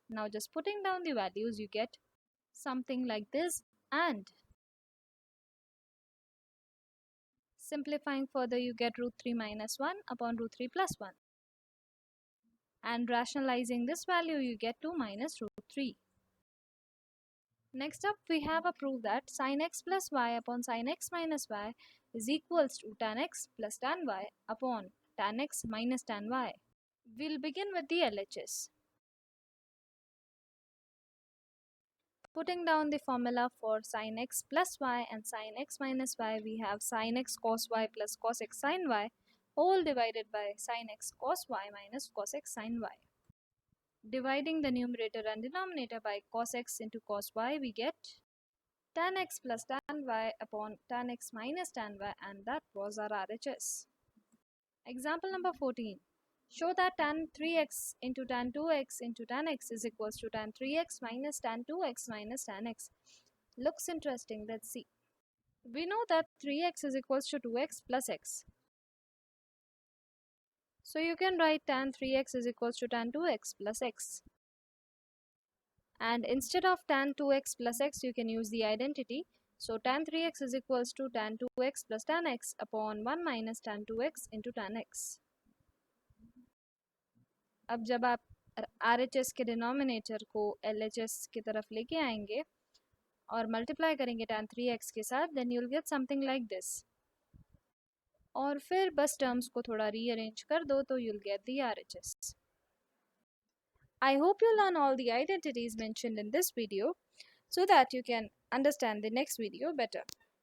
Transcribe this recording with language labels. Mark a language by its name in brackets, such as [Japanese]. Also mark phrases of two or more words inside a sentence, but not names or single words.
[English] Now just putting down the values, you get something like this, and simplifying further, you get root 3 minus 1 upon root 3 plus 1. And rationalizing this value, you get 2 minus root 3. Next up, we have a proof that sin x plus y upon sin x minus y is equals to tan x plus tan y upon tan x minus tan y. We'll begin with the LHS. Putting down the formula for sin x plus y and sin x minus y, we have sin x cos y plus cos x sin y whole divided by sin x cos y minus cos x sin y. Dividing the numerator and denominator by cos x into cos y, we get tan x plus tan y upon tan x minus tan y, and that was our RHS. Example number 14. Show that tan 3x into tan 2x into tan x is equals to tan 3x minus tan 2x minus tan x. Looks interesting, let's see. We know that 3x is equals to 2x plus x. So you can write tan 3x is equals to tan 2x plus x. And instead of tan 2x plus x, you can use the identity. So tan 3x is equals to tan 2x plus tan x upon 1 minus tan 2x into tan x. [Hindi] अब जब आप RHS के डिनोमिनेटर को LHS की तरफ लेके आएंगे और मल्टीप्लाई करेंगे tan 3x के साथ, [English] then you'll get something like this. [Hindi] और फिर बस टर्म्स को थोड़ा रीअरेंज कर दो तो [English] you'll get the RHS. I hope you learn all the identities mentioned in this video so that you can understand the next video better.